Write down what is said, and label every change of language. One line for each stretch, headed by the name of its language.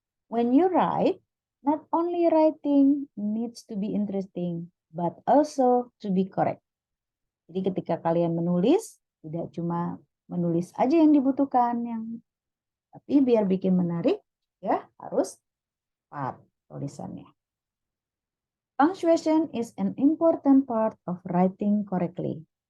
English: When you write, not only writing needs to be interesting, but also to be correct.
Indonesian: Jadi ketika kalian menulis, tidak cuma menulis aja yang dibutuhkan, tapi biar bikin menarik, ya harus tepat tulisannya.
English: Punctuation is an important part of writing correctly.